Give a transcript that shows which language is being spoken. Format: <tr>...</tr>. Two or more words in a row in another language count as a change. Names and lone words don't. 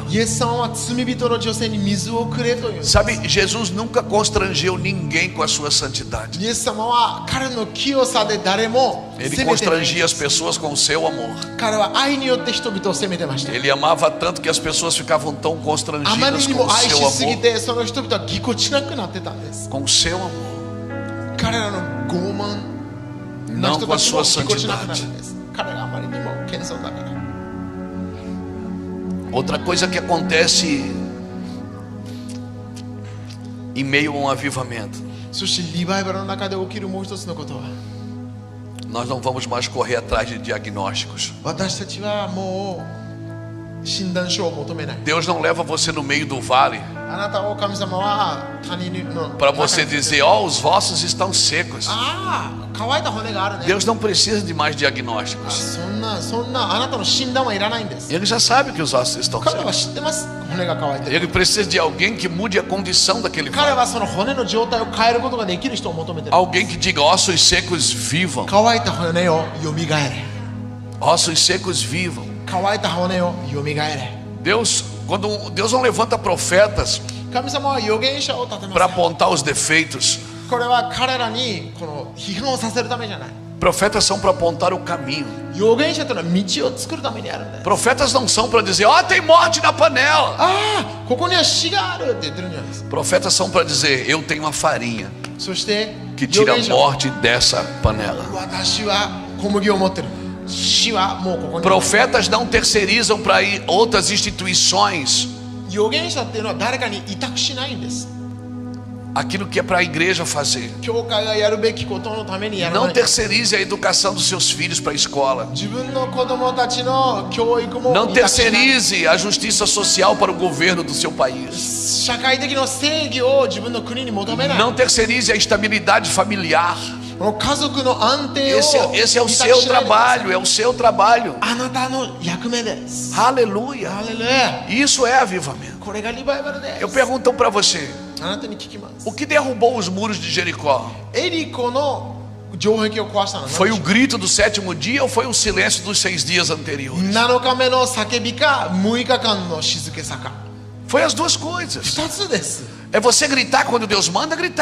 <ja>イエス様は罪人の女性に水をくれという</ja> <pt>Sabe, Jesus nunca constrangeu ninguém com a sua santidade.</pt> <ja>イエス様は彼の清さで誰も</ja> <pt>Ele</pt> <ja>責めてない</ja> <pt>constrangia as pessoas com o seu amor.</pt> <ja>彼は愛によって人々を責めてました</ja> <pt>Ele amava tanto que as pessoas ficavam tão</pt> <ja>あまり</ja> <pt>constrangidas</pt> <ja>に</ja> <pt>com</pt> <ja>も</ja> <pt>o</pt> <ja>愛</ja> <pt>seu</pt> <ja>しすぎ</ja> <pt>amor.</pt> <ja>てその人々はぎこちなくなってたんです</ja> <pt>Com o seu amor,</pt> <ja>彼らの傲慢な</ja> <pt>não</pt> <ja>人</ja> <pt>com a</pt> <ja>たちも</ja> <pt>sua</pt> <ja>ぎこちなくな</ja> <pt>santidade.</pt> <ja>るんです彼らあまりにも謙遜だから</ja> <pt>Outra coisa que acontece em meio a um avivamento,</pt> <ja>そしてリバイバルの中で起きるもう一つのことは</ja> <pt>nós não vamos mais correr atrás de diagnósticos.</pt> <ja>私たちはもう診断書を求めない</ja> <pt>Deus não leva você no meio do vale</pt> <ja>あなたを神様は谷の</ja> <pt>para você dizer, ó, os vossos estão secos.</pt> <ja>ああ乾いた骨があるね</ja> <pt>Deus não precisa de mais</pt> <ja>あ</ja> <pt>diagnósticos.</pt> <ja>そんなあなたの診断はいらないんです</ja> <pt>Ele já sabe que os ossos estão</pt> <ja>彼は</ja> <pt>secos.</pt> <ja>知ってます骨が乾いてる</ja> <pt>Ele precisa de alguém que mude a condição daquele</pt> <ja>彼</ja> <pt>vale.</pt> <ja>はその骨の状態を変えることができる人を求めてる</ja> <pt>Alguém que diga, ossos secos vivam.</pt> <ja>乾いた骨をよみがえれ</ja> <pt>Ossos secos vivam.</pt> <ja>乾いた骨をよみがえれ</ja> <pt>Quando Deus não levanta profetas</pt> <ja>神様は預言者を立てま</ja> <pt>para</pt> <ja>す</ja> <pt>apontar os defeitos.</pt> <ja>これは彼らにこの批判をさせるためじゃない</ja> <pt>Profetas são para apontar o caminho.</pt> <ja>預言者というのは道を作るためにあるんだよ</ja> <pt>Profetas não são para dizer, ó, tem morte na panela.</pt> <ja>ああここには死があるって言ってるんじゃないですか</ja> <pt>Profetas são para dizer, eu tenho uma farinha</pt> <ja>そして</ja> <pt>que</pt> <ja>預</ja> <pt>tira a</pt> <ja>言者は</ja> <pt>morte dessa panela.</pt> <ja>私は小麦を持ってる死はもうここに</ja> <pt>Profetas não terceirizam para outras instituições</pt> <ja>預言者っていうのは誰かに委託しないんです</ja> <pt>aquilo que é para a igreja fazer.</pt> <ja>教会がやるべきことのためにやらな</ja> <pt>Não</pt> <ja>い。</ja> <pt>terceirize a educação dos seus filhos para a escola.</pt> <ja>自分の子供たちの教育も</ja> <pt>Não</pt> <ja>委託しない。</ja> <pt>terceirize a justiça social para o governo do seu país.</pt> <ja>社会的な正義を自分の国に求めない。</ja> <pt>Não terceirize a estabilidade familiar.</pt> <ja>この家族の安定を</ja> <pt>Esse é o</pt> <ja>委託</ja> <pt>seu</pt> <ja>しないでください。</ja> <pt>trabalho, é o seu trabalho.</pt> <ja>あなたの役目です。</ja> <pt>Aleluia.</pt> <ja>ハレルヤ。</ja> <pt>Isso é avivamento.</pt> <ja>これがリバイバルです。</ja> <pt>Eu pergunto para você,</pt> <ja>あなたに聞きます。</ja> <pt>o que derrubou os muros de Jericó?</pt> <ja>エリコの城壁を壊したのは</ja> <pt>Foi o grito do sétimo dia ou foi o silêncio dos 6 dias anteriores?</pt> <ja>7 日目の叫びか6日間の静けさか。</ja> <pt>Foi as duas coisas.</pt> <ja>2 つです。</ja> <pt>É você gritar quando Deus manda gritar.</pt>